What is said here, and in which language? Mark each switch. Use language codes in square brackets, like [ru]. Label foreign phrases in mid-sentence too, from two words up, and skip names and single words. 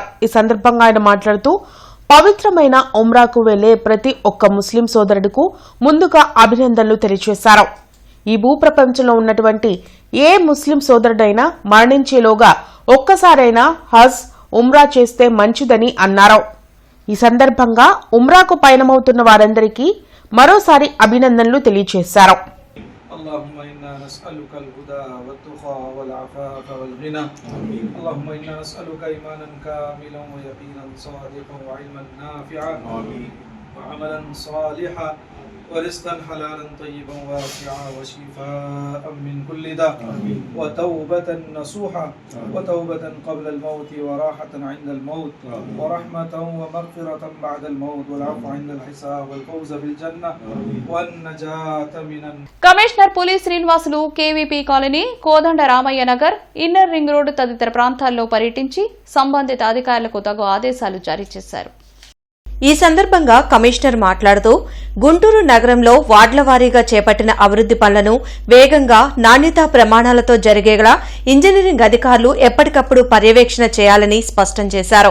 [te] ఈ సందర్భంగా ఆయన మాట్లాడుతూ పవిత్రమైన ఉమ్రాకు వెళ్లే ప్రతి ఒక్క ముస్లిం సోదరుడుకు ముందుగా అభినందనలు తెలియజేశారు. ఈ భూప్రపంచంలో ఉన్నటువంటి ఏ ముస్లిం సోదరుడైనా మరణించేలోగా ఒక్కసారైనా హజ్, ఉమ్రా చేస్తే మంచిదని అన్నారు. ఈ సందర్భంగా ఉమ్రాకు పయనమవుతున్న వారందరికీ మరోసారి అభినందనలు తెలియజేశారు. [ar] اللهم إنا نسألك الهدى والتقى والعفاف والغنى اللهم إنا نسألك إيمانا كاملا ويقينا صادقا وعلما نافعا وعملا صالحا ورزقا حلالا طيبا واسعا وشفاء من كل داء وتوبة نصوحا وتوبة قبل الموت وراحة عند الموت ورحمة ومغفرة بعد الموت والعفو عند الحساب والفوز بالجنة والنجاة من [te] కమిషనర్ పులి శ్రీనివాసులు కేవీపీ కాలనీ, కోదండ రామయ్య నగర్, ఇన్నర్ రింగ్ రోడ్డు తదితర ప్రాంతాల్లో పర్యటించి సంబంధిత అధికారులకు తగు ఆదేశాలు జారీ చేశారు. ఈ సందర్భంగా కమిషనర్ మాట్లాడుతూ గుంటూరు నగరంలో వార్డుల వారీగా చేపట్టిన అభివృద్ది పనులను వేగంగా, నాణ్యతా ప్రమాణాలతో జరిగేలా ఇంజనీరింగ్ అధికారులు ఎప్పటికప్పుడు పర్యవేక్షణ చేయాలని స్పష్టం చేశారు.